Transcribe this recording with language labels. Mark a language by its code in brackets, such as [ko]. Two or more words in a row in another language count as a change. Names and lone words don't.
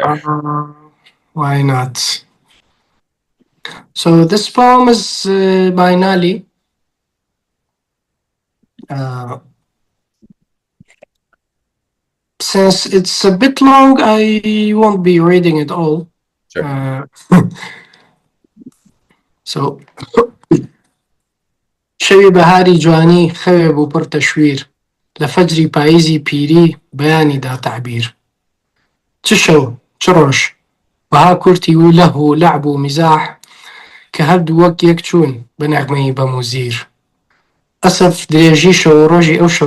[en] Why not? So this poem is by Nali. Since it's a bit long, I won't be reading it all. Sure. [ckb] So شەوی بەهاری جوانی خەوێ بۆ پڕ تەشویر لە فەجری پاییزی پیری بەیانی دا تعبیر چ شەو چ ڕۆژ بەها کورتی و لەهو و لەعب و میزاح کە هەردوو وەک یەک چوون بە نەغمەی بەموزیر ئەسف درێژی شەو و ڕۆژی ئەو شەو